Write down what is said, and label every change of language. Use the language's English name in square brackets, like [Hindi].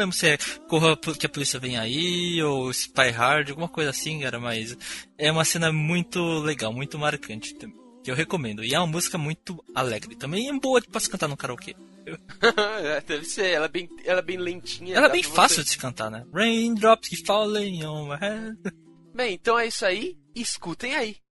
[Portuguese] Não lembro se é Corra que a Polícia Vem Aí, ou Spy Hard, alguma coisa assim, cara, mas é uma cena muito legal, muito marcante, que eu recomendo. E é uma música muito alegre, também é boa pra se cantar no karaokê. Deve ser, ela é bem lentinha. Ela é bem fácil de se cantar, né? [English] Raindrops keep falling on my head. [Portuguese] Bem, então é isso aí, escutem aí.